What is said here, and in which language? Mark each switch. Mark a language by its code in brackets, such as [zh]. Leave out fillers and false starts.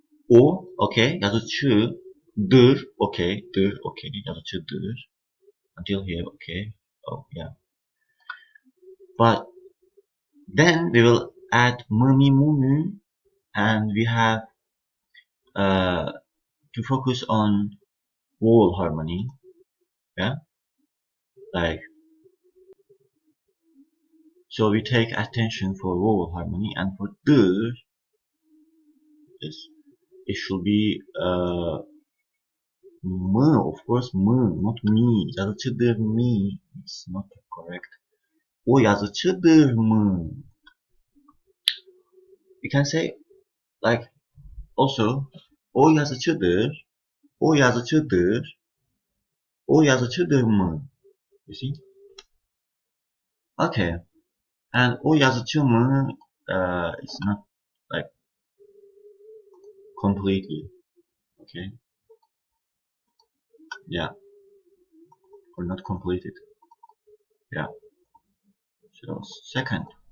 [tr] O, okay, yazıcıdır, okay, yazıcıdır. [en] Until here, okay. Oh, yeah. But then we will add mumi mumu, and we have to focus on vowel harmony. Yeah, like so we take attention for vowel harmony, and for dır, this it should be m, of course, m, not me. [tr] Yazıcıdır me. [en] It's not correct. [tr] O yazıcıdır mı? [en] You can say like also [tr] o yazıcıdır, o yazıcıdır, o yazıcıdır mı? [en] You see? Okay. And [tr] o yazıcı mı [en] it's not like completely. Okay. Yeah. Or not completed. Yeah. So second.